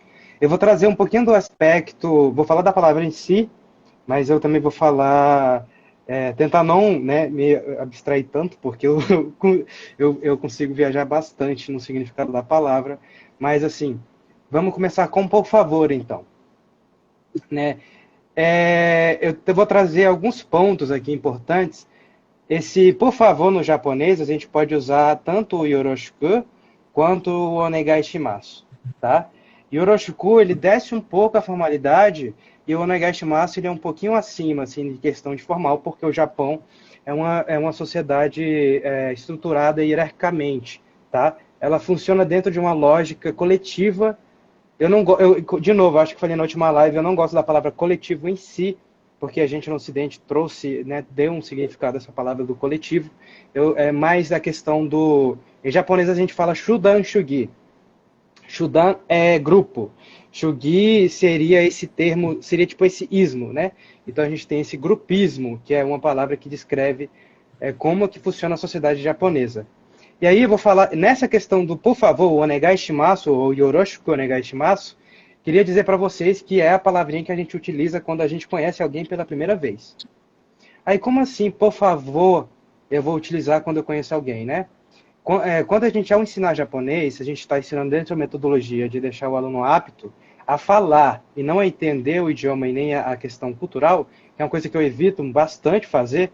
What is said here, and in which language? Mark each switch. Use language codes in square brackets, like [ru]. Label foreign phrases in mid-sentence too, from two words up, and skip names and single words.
[pt] Eu vou trazer um pouquinho do aspecto, vou falar da palavra em si, mas eu também vou falar, tentar não, né, me abstrair tanto, porque eu consigo viajar bastante no significado da palavra, mas assim, vamos começar com por favor, então. Né? Eu vou trazer alguns pontos aqui importantes. Esse por favor no japonês, a gente pode usar tanto o yoroshiku quanto o [ja] お願いします, [pt] tá? Yoroshiku, ele desce um pouco a formalidade e o [ja] お願いします [pt] ele é um pouquinho acima, assim, de questão de formal, porque o Japão é uma sociedade estruturada hierarquicamente, tá? Ela funciona dentro de uma lógica coletiva. De novo, acho que falei na última live, eu não gosto da palavra coletivo em si, porque a gente no Ocidente trouxe, né, deu um significado a essa palavra do coletivo. É mais a questão do... Em japonês a gente fala [ja] 集団主義. [pt] Shudan é grupo. Shugi seria esse termo, seria tipo esse ismo, né? Então a gente tem esse grupismo, que é uma palavra que descreve como que funciona a sociedade japonesa. E aí eu vou falar, nessa questão do por favor, o [ja] お願いします, [pt] ou [ja] よろしくお願いします, [pt] queria dizer para vocês que é a palavrinha que a gente utiliza quando a gente conhece alguém pela primeira vez. Aí como assim, por favor, eu vou utilizar quando eu conheço alguém, né? Quando a gente, ao ensinar japonês, a gente está ensinando dentro da metodologia de deixar o aluno apto a falar e não a entender o idioma e nem a questão cultural, que é uma coisa que eu evito bastante fazer.